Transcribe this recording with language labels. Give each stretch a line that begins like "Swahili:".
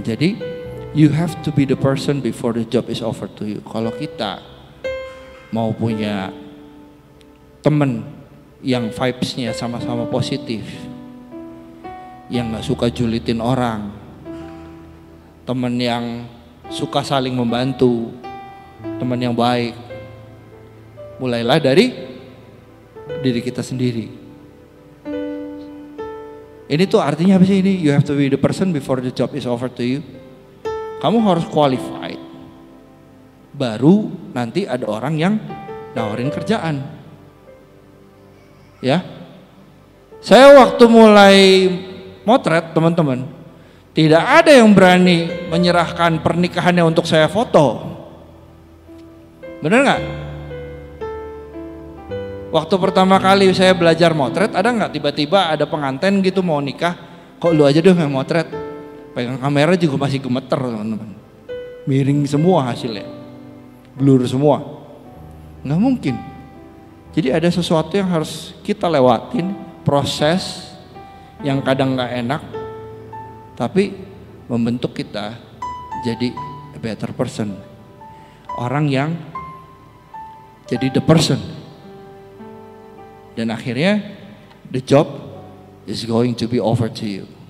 English: Jadi you have to be the person before the job is offered to you.
Indonesian: Kalau kita mau punya temen yang vibes-nya sama-sama positif, yang gak suka julitin orang, temen yang suka saling membantu, teman yang baik, mulailah dari diri kita sendiri. Ini tuh artinya apa sih ini?
English: You have to be the person before the job is offered to you.
Indonesian: Kamu harus qualified, baru nanti ada orang yang nawarin kerjaan. Ya, saya waktu mulai motret teman-teman, tidak ada yang berani menyerahkan pernikahannya untuk saya foto. Bener nggak? Waktu pertama kali saya belajar motret, ada nggak tiba-tiba ada pengantin gitu mau nikah, kok lu aja dong yang motret? Pegang kamera juga masih gemeter teman-teman, miring semua hasilnya, blur semua, nggak mungkin. Jadi ada sesuatu yang harus kita lewatin, proses yang kadang nggak enak, tapi membentuk kita jadi
English: a better person,
Indonesian: orang yang jadi
English: the person. Dan akhirnya the job is going to be offered to you.